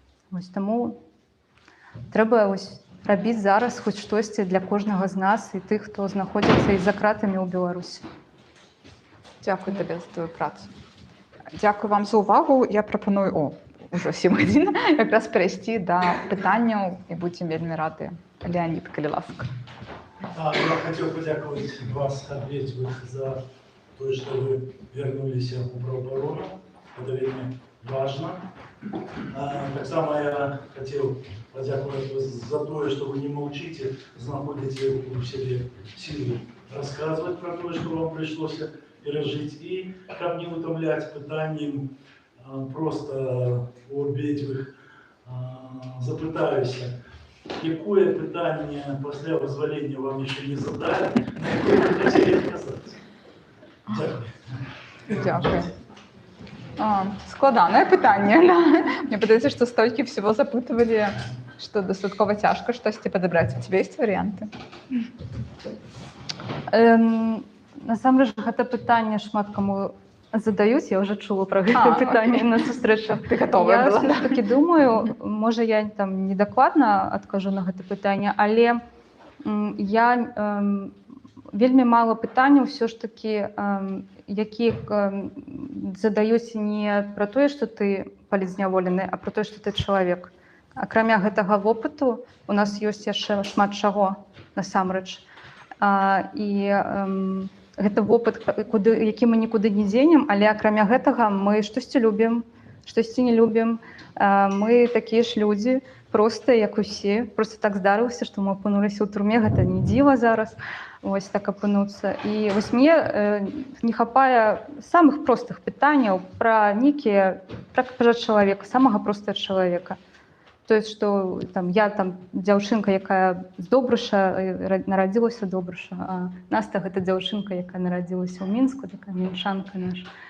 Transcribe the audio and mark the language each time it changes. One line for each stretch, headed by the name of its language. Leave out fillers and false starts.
Belarusian: Вось таму трэба вось рабіць зараз хоць штосьці для кожнага з нас і тых, хто знаходзіцца і за кратамі ў Беларусі. Дзякую табе за твою працу. Дзякую вам за ўвагу. Я прапаную, ўжо 7 гадзін, якраз перайсці да пытанняў і будзем вельмі рады. Леонид, калі ласка.
Russian: Я хотел подяковать вас, ответить за то, что вы вернулись в правооборону. Это вельми важно. Так само я хотел подяковать вас за то, что вы не молчите, находите в себе силы рассказывать про то, что вам пришлось пережить. И как не утомлять пытанием просто у обеих запытаюсь.
Ukrainian: Якое питання після визволення вам ще не задали, на яке ви хотіли відказати? Дякую.
Belarusian: Дякую. Складанае пытанне. Мне падаецца, што столькі всего запытывалі, што дастаткова цяжка штосьці падабраць.
Russian: У тебя есть варыянты?
Belarusian: Насамрэч, гэта пытанне шмат каму задаюць, я ўжо чула пра гэта пытанне на сустрэчах.
Russian: Ты готовая была?
Belarusian: Я все-таки думаю, можа я там недакладна адкажу на гэта пытанне, але я вельмі мала пытанняў ўсё ж такі, якія задаюць не пра тое, што ты палізняволены, а пра тое, што ты чалавек. Акрамя гэтага вопыту у нас ёсць яшчэ шмат чаго насамрэч. І гэта вопыт, які мы нікуды не дзенем, але акрамя гэтага мы штосьці любім, штосьці не любім. Мы такія ж людзі, проста як усе. Просто так здарылася, што мы апынуліся ў турме, гэта не дзіва зараз, вось так апынуцца. І вось мне не хапае самых простых пытанняў пра нейкія, пра чалавека, самага простага чалавека. То есть, што там, я там дзяўчынка, якая з Добрыша, нарадзілася Добрыша, а Наста гэта дзяўчынка, якая нарадзілася ў Мінску, такая мінчанка наша.